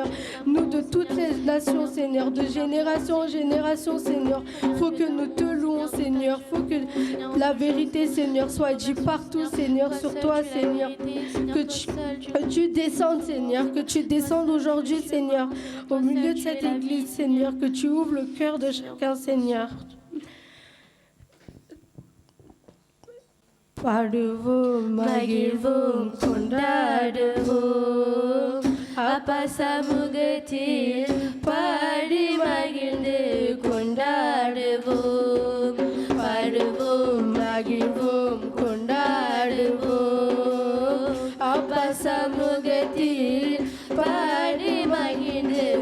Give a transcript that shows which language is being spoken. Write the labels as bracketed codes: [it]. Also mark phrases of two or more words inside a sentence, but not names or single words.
[fr] Nous de toutes les nations, Seigneur, de génération en génération, Seigneur, faut que nous te louons, Seigneur, faut que la vérité, Seigneur, soit dite partout, Seigneur, sur toi, Seigneur, que tu descendes, Seigneur, que tu descendes aujourd'hui, Seigneur, au milieu de cette église, Seigneur, que tu ouvres le cœur de chacun, Seigneur. [ta] பாடுவோம் மகிழ்வோம் கொண்டாடுவோம் அப்பா சமூகத்தில் பாடி மகிழ்ந்து கொண்டாடுவோம் பாடுவோம் மகிழ்வோம் கொண்டாடுவோம் அப்பா சமூகத்தில் பாடி மகிழ்ந்து